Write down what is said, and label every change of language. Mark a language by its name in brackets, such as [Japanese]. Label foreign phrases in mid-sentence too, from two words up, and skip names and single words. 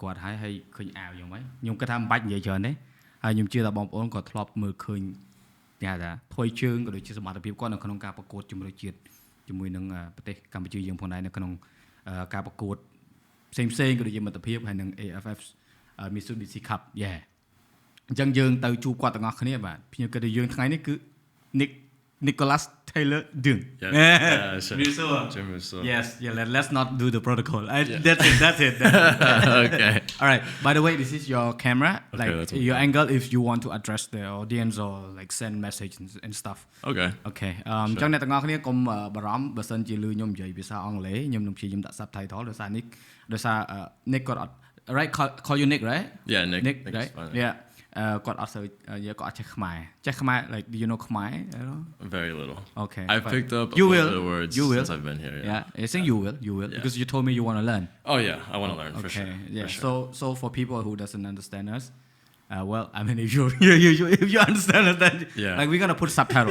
[Khmer] គាត់ហើយឃើញអាវខ្ញុំគិតថាមិនបាច់និយាយច្រើនទេហើយខ្ញុំជឿថាបងប្អូនក៏ធ្លាប់មើលឃើញគេថាធ្វើជើងក៏ដូចជាសមត្ថភាពគាត់នៅក្នុងការប្រកួតជំរឿជាតិជាមួយនឹងប្រទេសកម្ពុជាយើងផងដែរនៅក្នុងការប្រកួតផ្សេងក៏ដូចជាមិត្តភាពហើយនឹង AFF Mitsubishi Cup អញ្ចឹងយើងទៅជួបគាត់ទាំងអស់គ្នាបាទភ្ញៀវកិត្តិយសយើងថ្ងៃនេះគឺ Nicholas Taylor Dung. [English] Yes, let's not do the protocol. That's it. Okay. All right. By the way, this is your camera. Okay, like your angle if you want to address the audience or like send message and stuff. Okay. [Khmer] Okay. អញ្ចឹងអ្នកទាំងអស់គ្នាកុំបារម្ភបើសិនជាលឺខ្ញុំនិយាយភាសាអង់គ្លេសខ្ញុំនឹងព្យាយាមដាក់ subtitle ដោយសារ Nick គាត់អត់ [English] right call you Nick right? Yeah, Nick right? Yeah. [Khmer] គាត់អត់សូវគាត់អត់ចេះខ្មែរ [English] like do you know Khmer at all? Very little. Okay. I've picked up a little bit of words since I've been here. Yeah. I think you will because you told me you want to learn. Oh yeah, I want to learn for sure. Yeah. For sure. So for people who doesn't understand us, well, I mean if you understand us then like we're going to put subtitle.